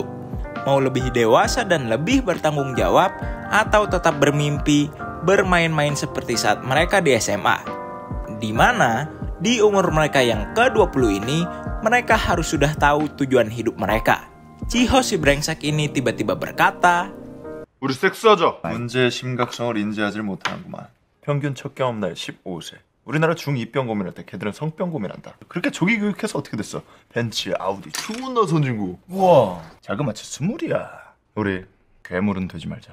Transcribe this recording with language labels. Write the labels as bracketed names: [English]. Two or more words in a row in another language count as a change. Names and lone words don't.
[Indonesian] Mau lebih dewasa dan lebih bertanggung jawab, atau tetap bermimpi, bermain-main seperti saat mereka di SMA. Di mana, di umur mereka yang ke-20 ini, mereka harus sudah tahu tujuan hidup mereka. Jiho si brengsek ini tiba-tiba berkata, [Korean] 우리 섹스하자. 문제의 심각성을 인지하지 못하는구만. 평균 첫 경험 나이 15세. 우리나라 중2병 고민할 때 걔들은 성병 고민한다. 그렇게 조기 교육해서 어떻게 됐어? 벤츠, 아우디, 존나 선진국. 우와, 자그마치 20이야. 우리 괴물은 되지 말자.